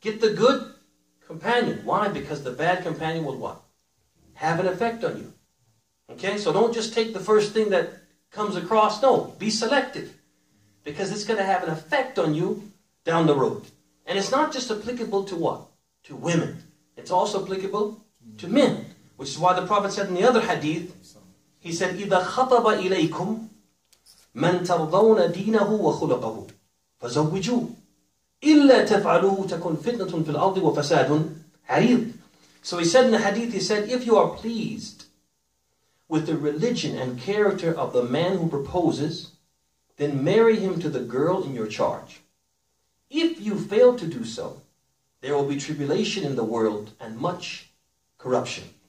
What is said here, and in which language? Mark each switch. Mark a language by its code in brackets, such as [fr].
[en] Get the good companion. Why? Because the bad companion will what? Have an effect on you. Okay, so don't just take the first thing that comes across. No, be selective. Because it's going to have an effect on you down the road. And it's not just applicable to what? To women. It's also applicable to men. Which is why the Prophet said in the other hadith, he said, [ar] إِذَا خَطَبَ إِلَيْكُمْ مَنْ تَرْضَوْنَ دِينَهُ وَخُلَقَهُ فَزَوِّجُوهُ إِلَّا تَفْعَلُوهُ تَكُنْ فِتْنَةٌ فِي الْأَرْضِ وَفَسَادٌ عَرِيضٌ. [en] So he said in the hadith, he said, if you are pleased with the religion and character of the man who proposes, then marry him to the girl in your charge. If you fail to do so, there will be tribulation in the world and much corruption.